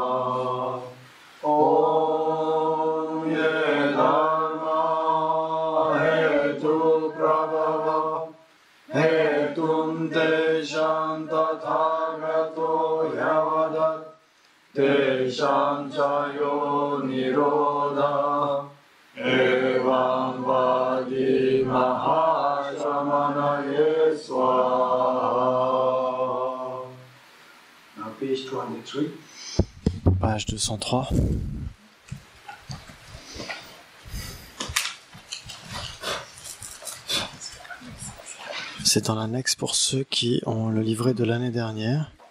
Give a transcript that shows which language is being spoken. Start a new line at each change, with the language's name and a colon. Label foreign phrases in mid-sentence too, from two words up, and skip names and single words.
Sanskrit: Om Yedharma Hetu Prabhava Hetum Tesham Tathagato Yavadat Tesham Chayo Niroda Evam Vadi Mahashamanaye Swaha.
English: Now page 203. Page 203.
French: C'est en annexe pour ceux qui ont le livret de l'année dernière.